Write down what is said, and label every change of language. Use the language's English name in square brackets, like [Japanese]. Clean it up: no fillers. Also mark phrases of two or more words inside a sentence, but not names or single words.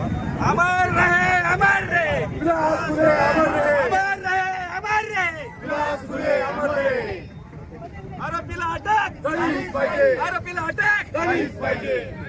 [Hindi] अमर रहे, अमर रहे, अमर रहे, अमर रहे, अमर रहे. [Marathi] आरोपीला अटक झालीच पाहिजे, आरोपीला अटक झालीच पाहिजे.